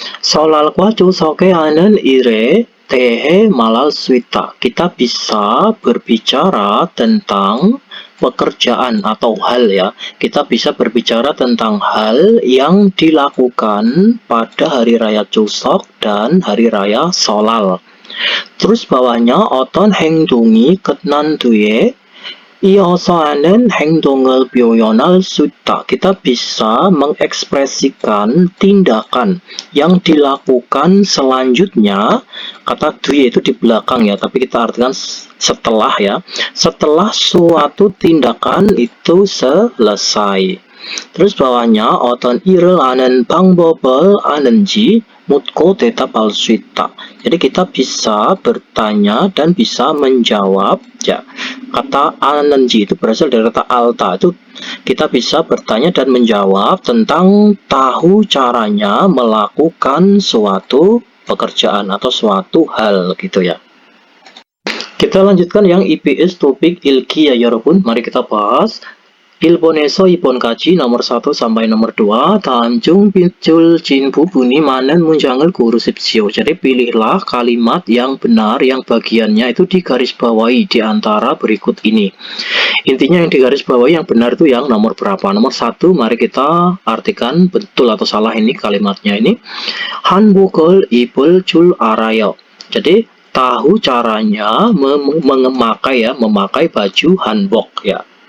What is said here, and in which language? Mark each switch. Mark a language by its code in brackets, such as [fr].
[ko] 설날과 추석에 하는 일에 대해 말할 수 있다. [id] Kita bisa berbicara tentang pekerjaan atau hal ya. Kita bisa berbicara tentang hal yang dilakukan pada hari raya Chuseok dan hari raya Solal. Terus bawahnya [ko] 어떤 행동이 끝난 뒤에 이어서 하는 행동을 표현할 수 있다. [id] Kita bisa mengekspresikan tindakan yang dilakukan selanjutnya. Kata 뒤에 itu di belakang ya, tapi kita artikan setelah ya. Setelah suatu tindakan itu selesai. Terus bawahnya [ko] 어떤 일을 하는 방법을 아는지 묻고 대답할 수 있다. [id] Jadi kita bisa bertanya dan bisa menjawab ya. Kata 아는지 itu berasal dari kata alta, itu kita bisa bertanya dan menjawab tentang tahu caranya melakukan suatu pekerjaan atau suatu hal gitu ya. Kita lanjutkan yang IPS topik ilki ya 여러분. Mari kita bahas. [ko] 일본에서 2번까지 [id] nomor 1 sampai nomor 2. [ko] 다음 중 빗줄진 부분이 맞는 문장을 고르십시오. [id] Jadi pilihlah kalimat yang benar yang bagiannya itu digarisbawahi di antara berikut ini. Intinya yang digarisbawahi yang benar itu yang nomor berapa? Nomor 1, mari kita artikan betul atau salah ini kalimatnya ini. [ko] 한복을 입을 줄 알아요. [id] Jadi tahu caranya memakai baju hanbok ya.